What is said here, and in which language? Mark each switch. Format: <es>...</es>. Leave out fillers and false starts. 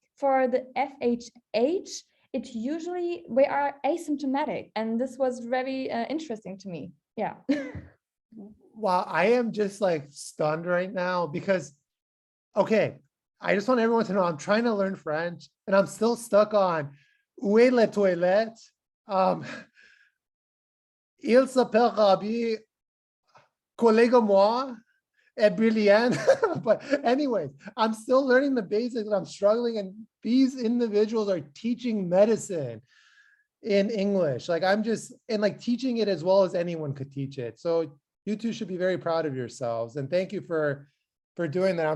<en>For the FHH, it usually, we are asymptomatic, and this was very interesting to me. Yeah. Wow, I am just like stunned right now because, okay, I just want everyone to know I'm trying to learn French and I'm still stuck on</en> <fr>où est la toilette? Il s'appelle Rabi, collègue moi, et brilliant.</fr> <en>But anyways, I'm still learning the basics and I'm struggling, and these individuals are teaching medicine in English. Like I'm just, and like teaching it as well as anyone could teach it. So you two should be very proud of yourselves. And thank you for doing that.</en>